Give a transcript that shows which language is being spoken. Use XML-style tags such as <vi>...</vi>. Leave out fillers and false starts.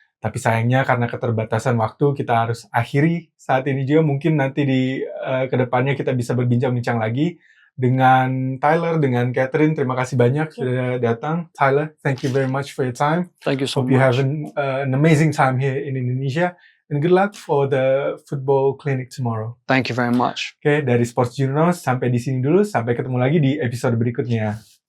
<id>Tapi sayangnya karena keterbatasan waktu kita harus akhiri saat ini juga. Mungkin nanti di kedepannya kita bisa berbincang-bincang lagi dengan Tyler, dengan Catherine. Terima kasih banyak sudah datang.</id> <en>Tyler, thank you very much for your time. Thank you so Hope much. you have an amazing time here in Indonesia. And good luck for the football clinic tomorrow. Thank you very much.</en> <id>Oke, dari Sports Journals sampai di sini dulu. Sampai ketemu lagi di episode berikutnya.</id>